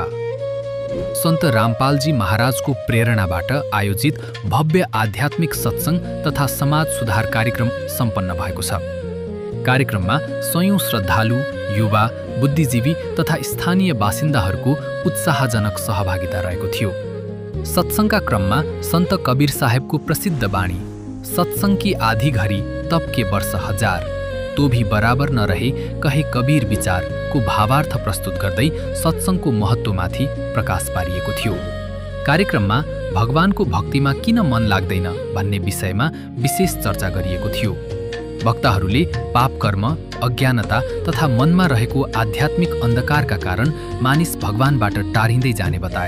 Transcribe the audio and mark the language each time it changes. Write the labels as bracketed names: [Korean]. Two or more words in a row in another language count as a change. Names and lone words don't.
[Nepali] सन्त रामपालजी महाराजको प्रेरणाबाट आयोजित भव्य आध्यात्मिक सत्संग तथा समाज सुधार कार्यक्रम सम्पन्न भएको छ। कार्यक्रममा सयौं श्रद्धालु, युवा, बुद्धिजीवी तथा स्थानीय बासिन्दाहरूको उत्साहजनक सहभागिता रहेको थियो। सत्संगका क्रममा सन्त कबीर साहेबको प्रसिद्ध बाणी [Hindi] सत्संग की आधी घड़ी तब के वर्ष हजार, तो भी बराबर न रहे कहे कबीर विचार [Nepali] को भावार्थ प्रस्तुत गर्दै सत्संगको महत्त्वमाथि प्रकाश पारिएको थियो। कार्यक्रममा भगवानको भक्तिमा किन मन लाग्दैन भन्ने विषयमा विशेष चर्चा गरिएको थियो। वक्ताहरूले पाप कर्म, अज्ञानता तथा मनमा रहेको आध्यात्मिक अन्धकारका कारण मानिस भगवानबाट टाढिँदै जाने बताए।